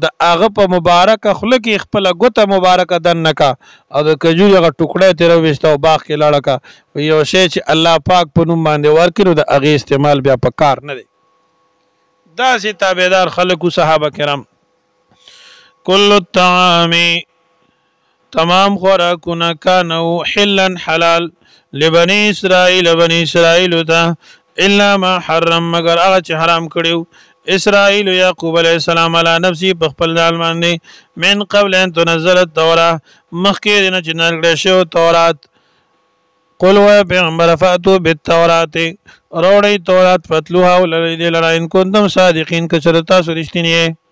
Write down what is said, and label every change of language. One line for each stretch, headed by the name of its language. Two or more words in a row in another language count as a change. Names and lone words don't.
Pashto: هغه په مبارکه خوله کې خپله ګوته مبارکه دننه کا او د کجوري هغه ټوکړی ترې راویسته او باغ کې لاړه کا یو شی چې الله پاک په نوم باندې ورکړي نو د هغې استعمال بیا په کار نه دی داسې تابعدار خلکو صحابه کرام کل
Arabic: الطعام
Pashto: تمام خوراکونه کانو حلا حلال
Arabic: لبني اسرائیل
Pashto: بني اسرائیل ته
Arabic: الا ما حرم
Pashto: مگر هغه چې حرام کړیو اسرائیل یعقوب علیہ السلام
Arabic: علی نفسی
Pashto: په خپل ځان باندې
Arabic: من قبل ان تنزل التوراة
Pashto: مخکې نه چې نازل کړی شوی تورات قل وایه پیغمبره
Arabic: فاتو بالتورات
Pashto: راوړئ تورات فتلوها ولرئ دې لره
Arabic: ان کنتم صادقین
Pashto: که چېرته تاسو رښتیني یې